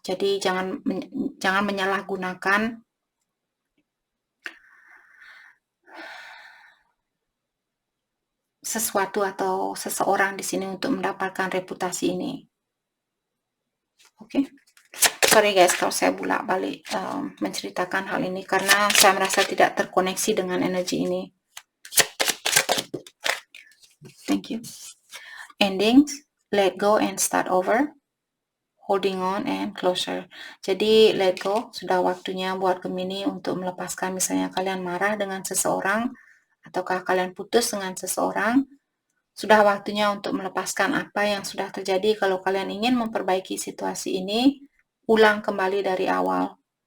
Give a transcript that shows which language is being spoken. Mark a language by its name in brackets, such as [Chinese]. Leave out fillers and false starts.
[Indonesian] Jadi jangan menyalahgunakan sesuatu atau seseorang di sini untuk mendapatkan reputasi ini. Oke. [English] Sorry guys [Indonesian] kalau saya bolak-balik menceritakan hal ini, karena saya merasa tidak terkoneksi dengan energi ini. [English] Thank you. Endings, let go and start over. Holding on and closure. [Indonesian] Jadi let go, sudah waktunya buat Gemini untuk melepaskan. Misalnya kalian marah dengan seseorang, ataukah kalian putus dengan seseorang, sudah waktunya untuk melepaskan apa yang sudah terjadi. Kalau kalian ingin memperbaiki situasi ini, ulang kembali dari awal.